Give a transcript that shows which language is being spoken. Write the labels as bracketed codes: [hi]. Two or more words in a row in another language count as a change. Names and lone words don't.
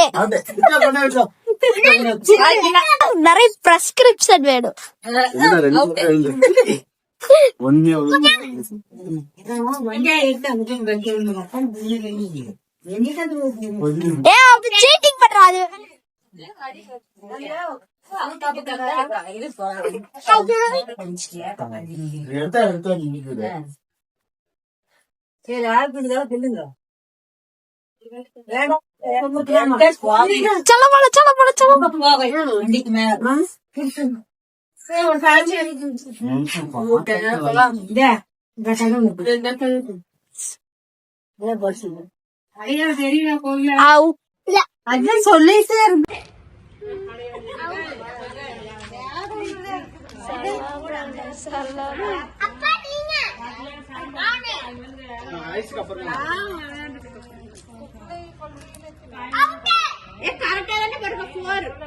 [ta] அவுட். இத கொண்டு வச்சோ. நிறைய பிரெஸ்கிரிப்ஷன் வேணும். ஒண்ணே ஏ அப்படி சீட்டிங் பண்றாது. [hi] चलो बोलो चलो बोलो चलो आओ [ta] அதான் சொல்லிட்டே அப்பா நீங்க ஐஸ்க்கு அப்புறம் ஏ கரெக்ட்டா தான போடுங்க 4